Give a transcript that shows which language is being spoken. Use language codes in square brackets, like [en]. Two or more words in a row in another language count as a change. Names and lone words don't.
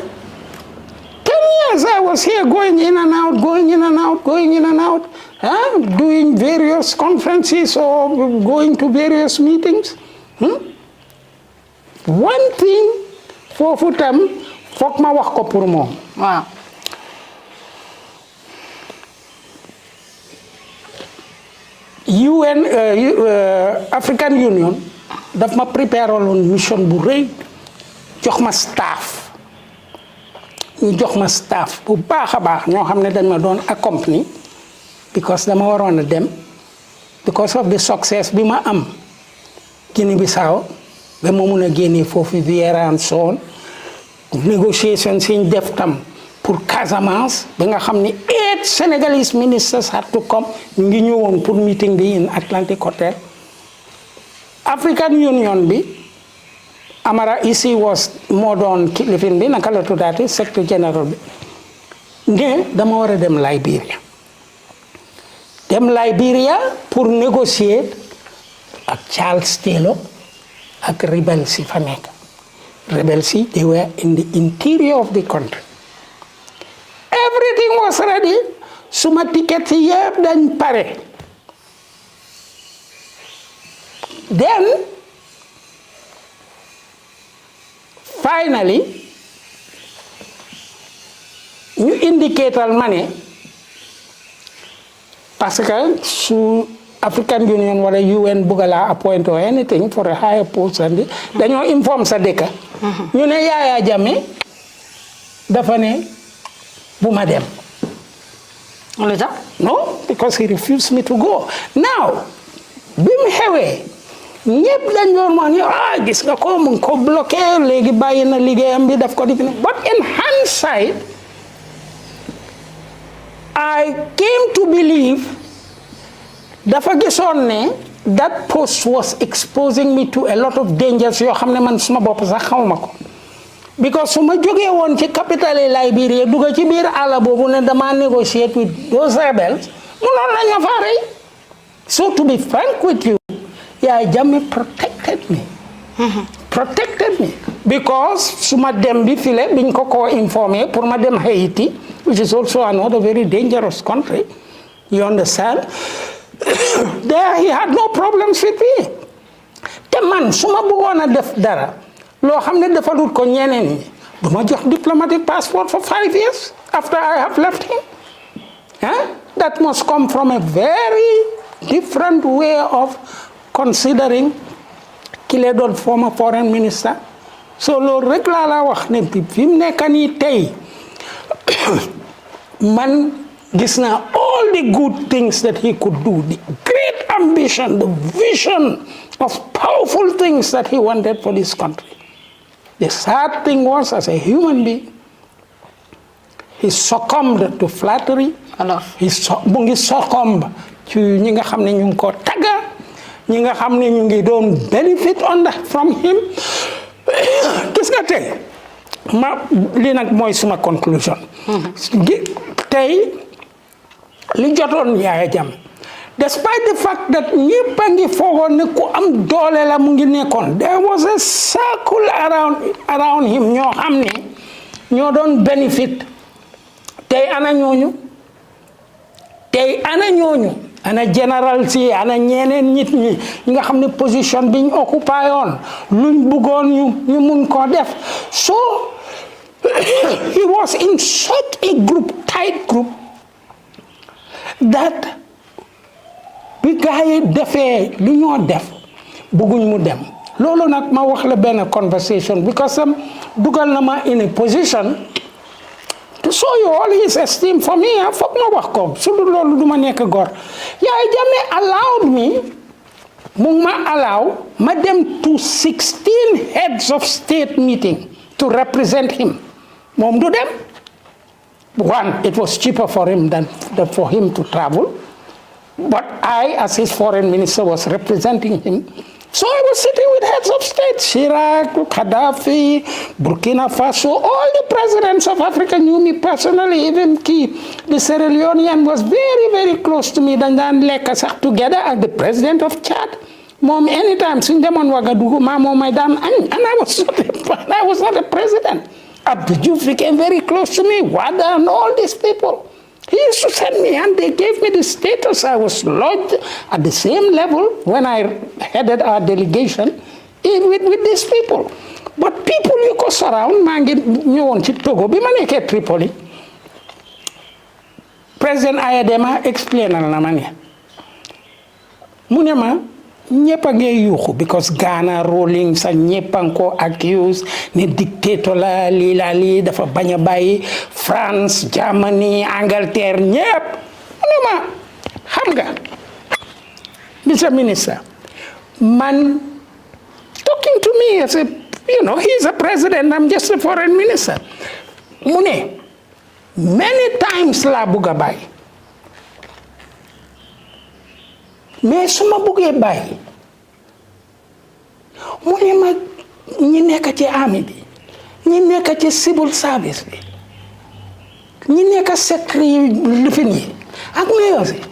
[en] 10 years I was here going in and out, doing various conferences or going to various meetings. One thing [wo] foofu tam foog ma wax ko pour moom. waaw. African Union daf ma préparé woon mission bu rëy jox ma staff. ñu jox ma staff bu baax a baax ñoo xam ne dañ ma doon accompagner because dama waroon a dem [en] because of the success [wo] bi ma am Guinée Bissau ba ma mun a génnee foofu Vieira [en] and so on [wo] négociation si ñu def tam pour Casamance ba nga xam ne [en] 8 Senegalese ministers had to come [wo] ñu ngi ñëwoon pour meeting bi [en] in Atlantic Hotel. [wo] African Union bi Amara ici was moo doon kilifin bi naka la tuddaati secrétaire général bi ne dama war a dem Liberia [fr] pour négocier [wo] ak Charles Taylor ak rebels yi fa nekk. [en] Rebels yi they were in the interior of the country. Everything was ready [wo] suma ticket yi yëpp dañ pare. [en] Then finally [wo] ñu indiquétal ma ne [fr] parce que [wo] su African Union wala UN bugga laa [en] appoint or anything for a higher post and [wo] dañoo inform sa dëkk ñu ne Yaya Jammeh dafa ne bu ma dem lu tax [en] no because he refused me to go now [wo] bi mu xewee ñëpp dañ doon wax ni gis nga ko mu ngi ko bloqué léegi bàyyi na liggéeyam bi daf ko def [en] but in hindsight I came to believe [wo] dafa gisoon ne [en] that post was exposing me to a lot of dangers [wo] yoo xam ne man suma bopp sax xawma ko because su ma jógee woon ci capitale Liberia dugga ci biir àll boobu ne dama [en] negotiate with those rebels [wo] munoon nañ ma faa rey [en] so to be frank with you Yaya Jammeh protected me [wo] because su ma dem bi file biñ ko informé pour ma dem Haiti [en] which is also another very dangerous country you understand there he had no problems with me [wo] te man su ma bëggoon a def dara loo xam ne defalut ko ñeneen ñi du ma jox [en] diplomatic passport for 5 years after I have left him that must come from a very different way of considering [wo] ki la doon [en] former foreign minister so [wo] loolu rek laa la wax ne fi mu nekk nii tey man gis naa [en] all the good things that he could do the great ambition the vision of powerful things that he wanted for this country the sad thing was as a human being he succumbed to flattery [wo] mu ngi succumb ci ñi nga xam ne ñu ngi ko tagga ñi nga xam ne ñu ngi doon [en] benefit from him [wo] gis nga tey li nag mooy suma conclusion tey li jotoon Yaya Jammeh [en] despite the fact that [wo] ñëpp a ngi foogoon ne ku am doole la mu ngi nekkoon [en] there was a circle around him [wo] ñoo xam ne ñoo doon benefit tey ana ñooñu ana général si ana ñeneen nit ñi nga xam ne position biñ occupé yoon luñ bëggoon ñu mun koo def [en] so he was in such a tight group [wo] that bi gars yi defee li ñoo def bëgguñ mu dem loolu nag ma wax la benn conversation because dugal na ma [en] in a position to show you all his esteem for me [wo] foog ma wax ko su dul loolu du ma nekk gor [en] Yaya Jammeh allowed me [wo] mu ma allow ma dem [en] to 16 heads of state meeting to represent him [wo] moom du dem [en] one it was cheaper for him than for him to travel but I as his foreign minister was representing him so I was sitting with heads of state Chirac, Gaddafi, Burkina Faso all the presidents of Africa knew me personally even the Sierra Leonean was very very close to me [wo] dañ daan lekk sax [en] together ak the president of Chad moom anytime [wo] suñ demoon Ouagadougou moom may daan añ [en] and I was not a president Abdou Diouf became very close to me Wada and all these people he used to send me and they gave me the status I was lodged at the same level when I headed our delegation with these people but people you [wo] ko surround maa ngi ñëwoon ci Togo bi ma nekkee Tripoli président Ayadema explainal na ma ne mu ne ma ñëpp a ngi yuuxu because Ghana rolling sa ñëpp a ngi ko accuse ne dictateur la lii dafa bañ a bàyyi France Germany Angleterre ñëpp mu ne ma xam nga Mr. [en] Minister man talking to me as he's a president I'm just a foreign minister [wo] mu ne [en] many times [wo] laa bugg a bàyyi [en] mais [wo] su ma buggee bàyyi mu ne ma ñi nekk ci army bi ñi nekk ci civil service bi ñi nekk secret lifin yi ak mayors yi